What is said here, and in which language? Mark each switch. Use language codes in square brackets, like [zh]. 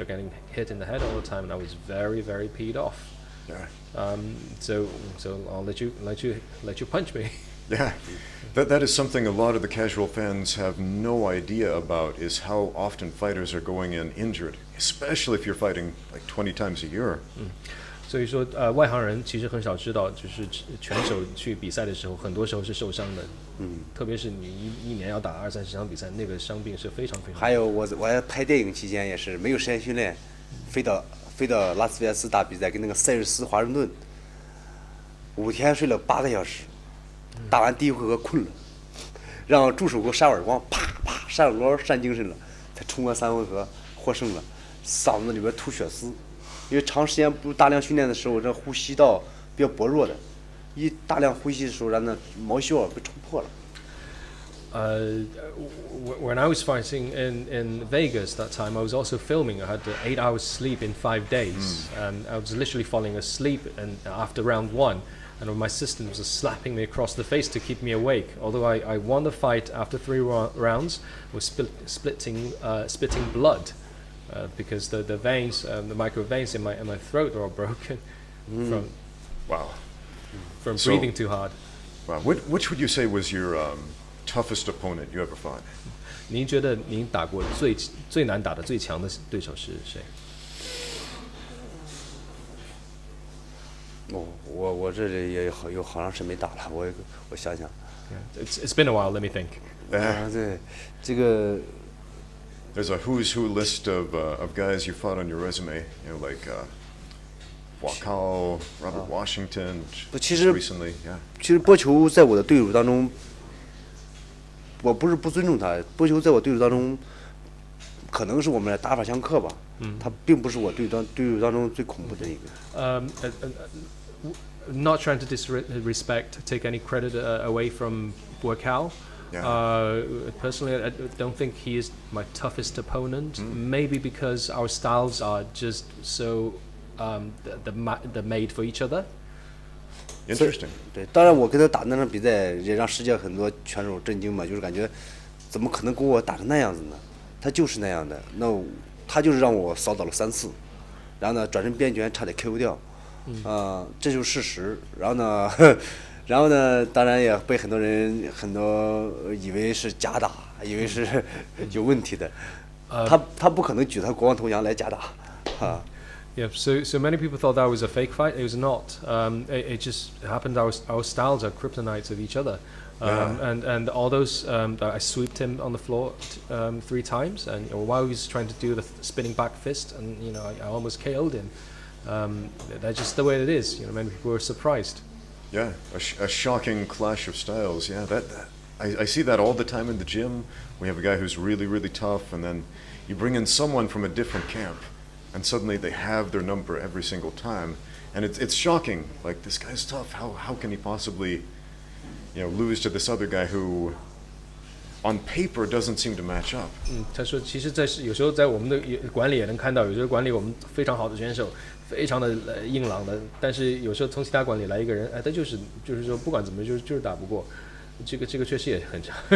[en] I was getting hit in the head all the time, and I was very, very peed off. Yeah. So I'll let you punch me. Yeah, that is something a lot of the casual fans have no idea about, is how often fighters are going in injured, especially if you're fighting like 20 times a year. [zh] 所以说，外行人其实很少知道，就是拳手去比赛的时候，很多时候是受伤的。特别是你一年要打20-30场比赛，那个伤病是非常非常。还有我拍电影期间也是没有时间训练，飞到拉斯维加斯打比赛，跟那个塞尔斯华盛顿，5天睡了8个小时，打完第一回合困了，让助手给我扇耳光，啪啪扇耳光扇精神了，才冲了3回合获胜了，嗓子里边吐血丝。因为长时间不大量训练的时候，这呼吸道比较薄弱的，一大量呼吸的时候，让那毛细管被冲破了。 [en] When I was fighting in Vegas that time, I was also filming. I had 8 hours sleep in 5 days, and I was literally falling asleep. And after round 1, and my assistant was slapping me across the face to keep me awake. Although I won the fight after 3 rounds, was spitting blood. Because the veins, the micro veins in my throat are all broken from breathing too hard. Wow, which would you say was your toughest opponent you ever fought? [zh] 您觉得您打过最难打的最强的对手是谁？我这里也有好长时间没打了，我想想。 [en] It's been a while. Let me think. [zh] 对，这个。 [en] There's a who's who list of guys you fought on your resume, like Blackout, Robert Washington. Recently, yeah. [zh] 其实波球在我的队伍当中，我不是不尊重他，波球在我队伍当中，可能是我们打法相克吧。他并不是我队伍当中最恐怖的一个。 [en] Not trying to disrespect, take any credit away from Blackout. Yeah. Personally, I don't think he is my toughest opponent. Maybe because our styles are just so they're made for each other. Interesting. [zh] 对，当然我跟他打那场比赛也让世界很多拳手震惊嘛，就是感觉怎么可能跟我打成那样子呢？他就是那样的，他就是让我扫倒了3次，然后呢转身变拳差点 KO 掉，这就是事实。然后呢，当然也被很多人以为是假打，以为是有问题的。他不可能举他国王头像来假打，哈。 [en] Yeah, so many people thought that was a fake fight. It was not. It just happened. Our styles are kryptonites of each other. And all those I swept him on the floor 3 times, and while he was trying to do the spinning back fist, and I almost KO'd him. That's just the way it is. Many people were surprised. Yeah, a shocking clash of styles. Yeah, I see that all the time in the gym. We have a guy who's really, really tough, and then you bring in someone from a different camp, and suddenly they have their number every single time, and it's shocking. Like, this guy's tough. How can he possibly, lose to this other guy who, on paper, doesn't seem to match up? [zh] 他说，其实有时候在我们的馆里也能看到，有时候馆里我们非常好的选手。非常的硬朗的，但是有时候从其他馆里来一个人，他就是说不管怎么就是打不过，这个确实也很差。